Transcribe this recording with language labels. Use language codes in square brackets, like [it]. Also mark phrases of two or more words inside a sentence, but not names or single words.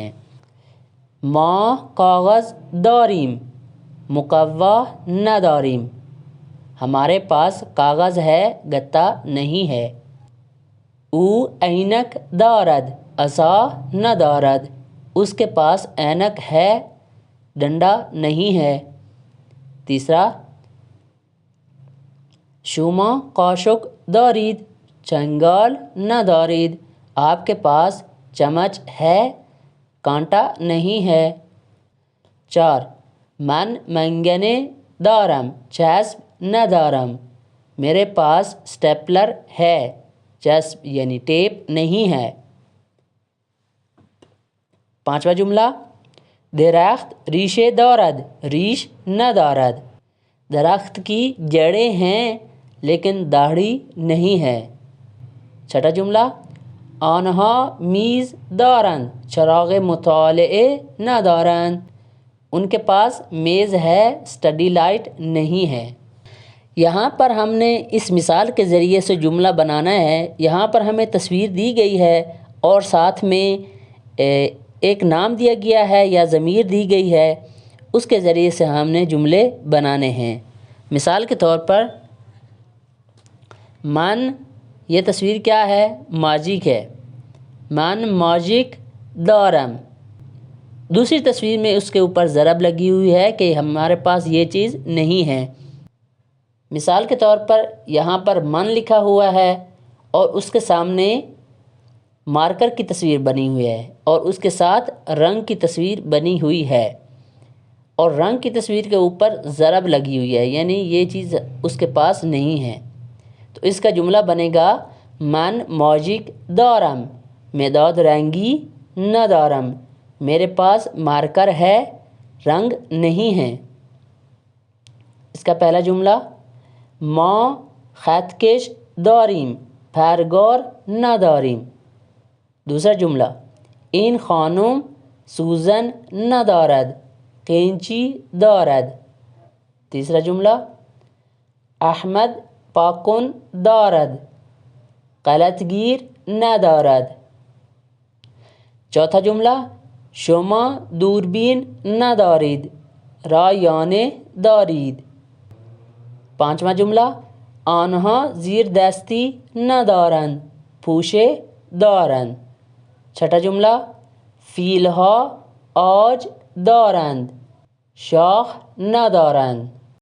[fa] ما کاغذ داریم مقوا نداریم، [ur] ہمارے پاس کاغذ ہے گتا نہیں ہے. [fa] او عینک دارد عصا ندارد، [ur] اس کے پاس عینک ہے ڈنڈا نہیں ہے. [fa] تیسرا شما قاشق دارید چنگال ندارید، [ur] آپ کے پاس چمچ ہے کانٹا نہیں ہے. [fa] 4 من منگنے دارم چسب ندارم، [ur] میرے پاس سٹیپلر ہے چسب یعنی ٹیپ نہیں ہے. 5واں جملہ [fa] درخت ریشے دارد ریش ندارد، [ur] درخت کی جڑیں ہیں لیکن داڑھی نہیں ہے. 6واں جملہ [fa] آنہا میز دارند چراغ مطالعے ندارند، [ur] ان کے پاس میز ہے اسٹڈی لائٹ نہیں ہے. یہاں پر ہم نے اس مثال کے ذریعے سے جملہ بنانا ہے. یہاں پر ہمیں تصویر دی گئی ہے اور ساتھ میں ایک نام دیا گیا ہے یا ضمیر دی گئی ہے، اس کے ذریعے سے ہم نے جملے بنانے ہیں. مثال کے طور پر من، یہ تصویر کیا ہے؟ ماجیک ہے. [fa] من ماجیک دارم. [ur] دوسری تصویر میں اس کے اوپر ضرب لگی ہوئی ہے کہ ہمارے پاس یہ چیز نہیں ہے. مثال کے طور پر یہاں پر من لکھا ہوا ہے اور اس کے سامنے مارکر کی تصویر بنی ہوئی ہے اور اس کے ساتھ رنگ کی تصویر بنی ہوئی ہے. اور رنگ کی تصویر کے اوپر ضرب لگی ہوئی ہے، یعنی یہ چیز اس کے پاس نہیں ہے، تو اس کا جملہ بنے گا [fa] من ماجیک دارم مداد رنگی ندارم، [ur] میرے پاس مارکر ہے رنگ نہیں ہے۔ اس کا پہلا جملہ [fa] ما خط کش داریم پرگار نداریم۔ [ur] دوسرا جملہ [fa] این خانم سوزن ندارد قینچی دارد۔ [ur] تیسرا جملہ [fa] احمد پاکن دارد غلط گیر ندارد۔ [ur] چوتھا جملہ [fa] شما دوربین ندارید رایانه دارید۔ [ur] پانچواں جملہ [fa] آنها زیر دستی ندارند پوشه دارند۔ [ur] چھٹا جملہ [fa] فیلها آج دارند شاخ ندارند۔